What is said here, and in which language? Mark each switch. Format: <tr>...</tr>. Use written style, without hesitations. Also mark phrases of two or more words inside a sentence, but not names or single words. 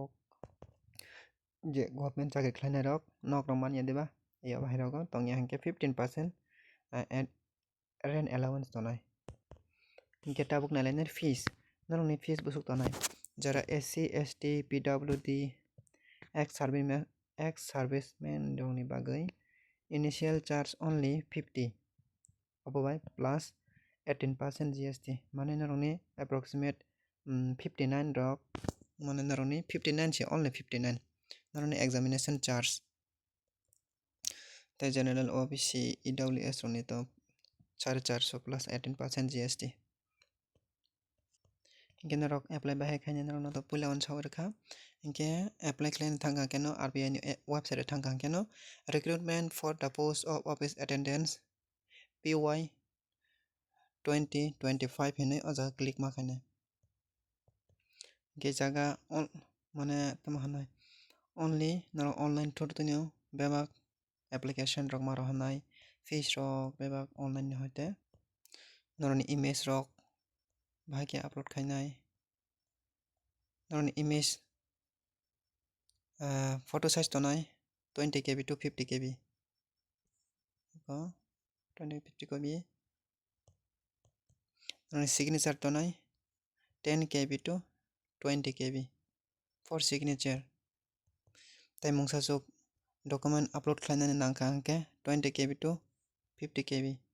<trp>je government chakri khlainai rok nok rok manya deba iyo bahai rogo tongya hingke</trp> <en>15% rent allowance</en> <trp>tonai hingke tabuk nalainai fees norokni fees busuk tonai jara</trp> <en>SC ST PWD ex servicemen</en> <trp>rokni bagoi</trp> <en>initial charge only 50</en> <trp>obobai</trp> <en>plus 18% GST</en> <trp>mane norokni approximate 59 rok mane norokni 59 se only 59 norokni</trp> <en>examination charge</en> <trp>te</trp> <en>general OBC EWS</en> <trp>rokni to</trp> <en>450 plus 18% GST</en> <trp>hingke norok apply bahai khainai norok no to puila unsao rekha hingke apply khlaina thangka keno RBI ni website thangka keno</trp> <en>recruitment for the post of office attendance PY</en> <trp>2025 hinui o jaga click ma khainai hingke jaga mane tamo hanai only norok</trp> <en>online through</en> <trp>tini bebak application rok maro hanai fees rok bebak online ni hoite norokni image rok bahai ke upload khainai norokni</trp> <en>image photo size</en> <trp>tonai</trp> <en>20 KB to 50 KB</en> <trp>20 50 KB norokni signature tonai</trp> <en>10 KB to 20 KB for signature</en> <trp>tai mungsachuk</trp> <en>document upload</en> <trp>khlainani nangkha hingke</trp> <en>20 KB to 50 KB</en>